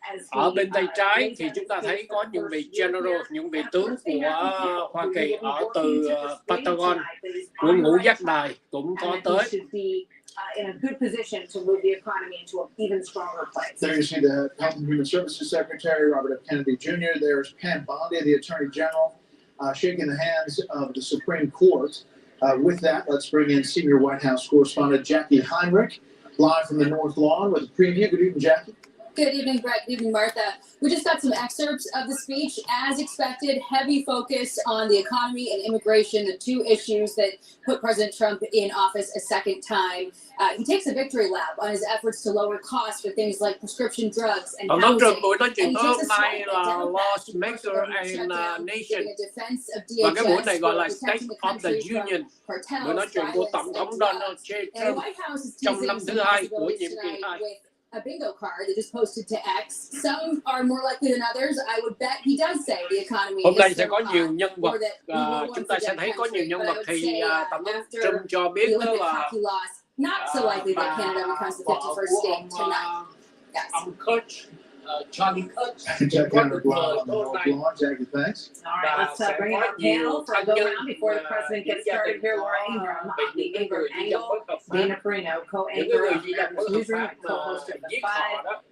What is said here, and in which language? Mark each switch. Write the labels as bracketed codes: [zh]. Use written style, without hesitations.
[vi] Ở bên tay trái thì chúng ta thấy có những vị general, những vị tướng của Hoa Kỳ ở từ Pentagon, của ngũ giác đài cũng có tới. [en] In a good position to move the economy into an even stronger place. There you see the Health and Human Services Secretary, Robert F. Kennedy Jr. There's Pam Bondi, the Attorney General, shaking the hands of the Supreme Court. With that, let's bring in senior White House correspondent Jackie Heinrich, live from the North Lawn with a preview. Good evening, Jackie. Good evening, Brett. Good evening, Martha. We just got some excerpts of the speech. As expected, heavy focus on the economy and immigration, the two issues that put President Trump in office a second time. He takes a victory lap on his efforts to lower costs for things like prescription drugs and housing. [vi] Buổi nói chuyện tối hôm nay là [en] Laws Maker and Nation. [vi] Và cái buổi này gọi là State of the Union. Buổi nói chuyện của Tổng thống Donald J. Trump trong năm thứ hai của nhiệm kỳ 2. [en] A bingo card that is posted to X. Some are more likely than others. I would bet he does say the economy. [vi] Hôm nay sẽ có nhiều nhân vật. Chúng ta sẽ thấy có nhiều nhân vật thì Tổng thống Trump cho biết đó là [en] not so likely that Canada becomes the 51st state tonight. Yes. [vi] Ông Kutch, Charlie Kutch. [en] Jack Henrik live on the North Lawn. Jackie, thanks. All right, let's bring in our panel for a go round before the president gets started here. Laura Ingraham, the Ingram Angle, Dana Perino, co-anchor of the newsroom, co-host of the Five.